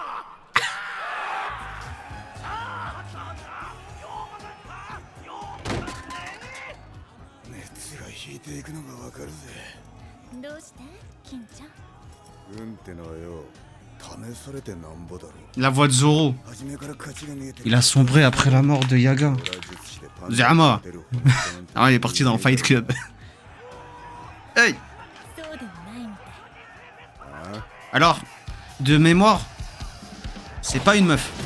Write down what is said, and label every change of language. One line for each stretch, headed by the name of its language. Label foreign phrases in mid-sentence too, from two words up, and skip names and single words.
Japanese: 熱が引いていくのがわかるぜ。どうして金ちゃんうんってのはよ、試されてなんぼだろ。
French: La voix de Zoro. Il a sombré après la mort de Yaga. Zama. Ah, il est parti dans Fight Club. Hey. Alors, de mémoire, c'est pas une meuf.